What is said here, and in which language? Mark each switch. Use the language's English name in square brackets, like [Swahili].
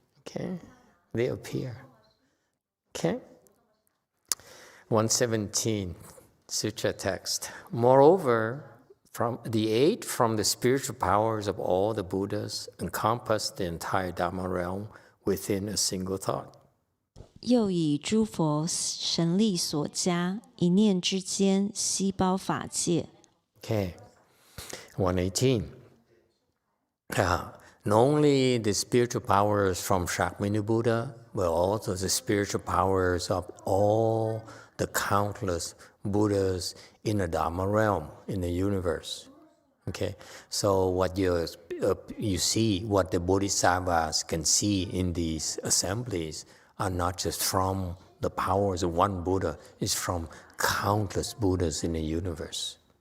[English] Okay? They appear. Okay? 117, Sutra text. Moreover, from the aid from the spiritual powers of all the Buddhas encompass the entire Dharma realm within a single thought. [Chinese] 又以诸佛神力所加，一念之间悉包法界。 [English] Okay, 118. Not only the spiritual powers from Shakyamuni Buddha, but also the spiritual powers of all the countless Buddhas in the Dharma realm, in the universe. Okay, so what you see, what the Bodhisattvas can see in these assemblies are not just from the powers of one Buddha, it's from countless Buddhas in the universe.